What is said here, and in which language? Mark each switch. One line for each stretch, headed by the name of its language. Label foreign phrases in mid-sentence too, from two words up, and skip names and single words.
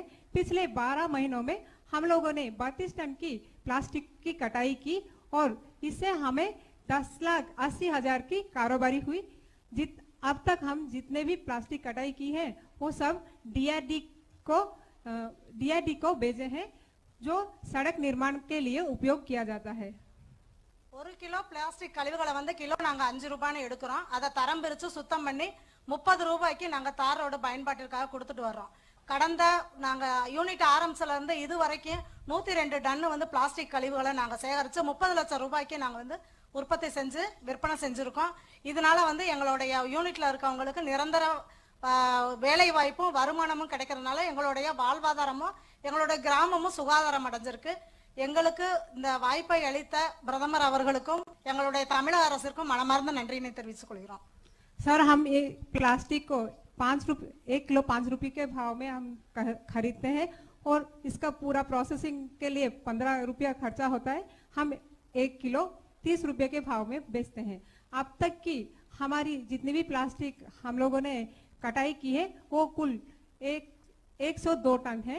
Hindi: पिछले 12 महीनों में हम लोगों ने 32 टन की प्लास्टिक की कटाई की और इससे हमें 10,80,000 की कारोबारी हुई। अब तक हम जितने भी प्लास्टिक कटाई की है वो सब DRD को भेजे हैं, जो सड़क निर्माण के लिए उपयोग किया जाता है।
Tamil: 1 கிலோ பிளாஸ்டிக் கழிவுகளை வந்து கிலோ நாங்க 5 ரூபாய்னு எடுக்கிறோம். அதை தரம் பிரிச்சு சுத்தம் பண்ணி 30 ரூபாய்க்கு நாங்க தார் ரோடு பயன்பாட்டிற்காக கொடுத்துட்டு வர்றோம். கடந்த நாங்க யூனிட் ஆரம்பிச்சல இருந்து இது வரைக்கும் 102 டன் வந்து பிளாஸ்டிக் கழிவுகளை நாங்க சேகரிச்சு 30 லட்சம் ரூபாய்க்கு நாங்க வந்து உற்பத்தி செஞ்சு விற்பனை செஞ்சிருக்கோம். இதனால வந்து எங்களுடைய யூனிட்ல இருக்கவங்களுக்கு நிரந்தர வேலை வாய்ப்பும் வருமானமும் கிடைக்கிறதுனால எங்களுடைய வாழ்வாதாரமும் எங்களுடைய கிராமமும் சுகாதாரம் அடைஞ்சிருக்கு. எங்களுக்கு இந்த வாய்ப்பை அளித்த பிரதமர் அவர்களுக்கும் எங்களுடைய தமிழக அரசிற்கும் மனமார்ந்த நன்றியினை தெரிவித்துக் கொள்கிறோம்.
Hindi: सर, हम ये प्लास्टिक को 1 किलो 5 रुपए के भाव में हम खरीदते हैं और इसका पूरा प्रोसेसिंग के लिए 15 रुपया खर्चा होता है। हम 1 किलो 30 रुपए के भाव में बेचते हैं। अब तक की हमारी जितनी भी प्लास्टिक हम लोगों ने कटाई की है वो कुल 102 टन है।